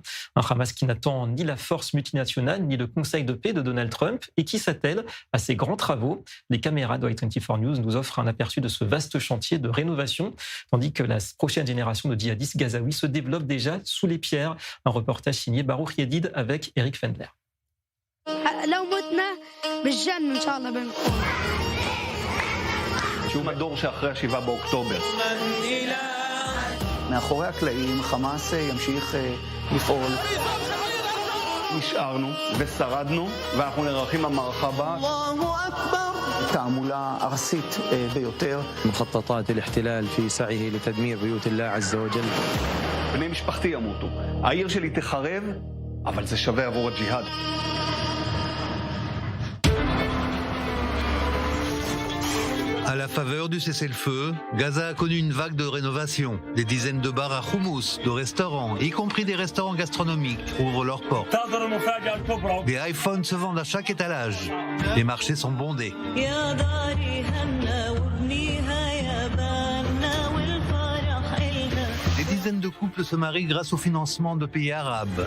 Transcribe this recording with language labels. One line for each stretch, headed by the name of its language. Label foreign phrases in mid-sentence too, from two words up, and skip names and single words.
French: Un Hamas qui n'attend ni la force multinationale ni le Conseil de paix de Donald Trump et qui s'attelle à ses grands travaux. Les caméras de i24 News nous offrent un aperçu de ce vaste chantier de rénovation, tandis que la prochaine génération de djihadistes gazaouis se développe déjà sous les pierres. Un reportage signé Baruch Yedid avec Eric Fendler.
Hebrew: שהוא מדור שאחרי 7 באוקטובר. מאחורי הקלעים חמאס ימשיך לפעול. נשארנו ושרדנו ואנחנו נערכים למערכה הבאה. תעמולה ארסית ביותר.
Arabic: مخططات الاحتلال في سعيه لتدمير بيوت الله عز وجل.
Hebrew: בני משפחתי ימותו. העיר שלי תחרב, אבל זה שווה עבור הג'יהאד.
French: À la faveur du cessez-le-feu, Gaza a connu une vague de rénovation. Des dizaines de bars à houmous, de restaurants, y compris des restaurants gastronomiques, ouvrent leurs portes. Des iPhones se vendent à chaque étalage. Les marchés sont bondés. Des dizaines de couples se marient grâce au financement de pays arabes.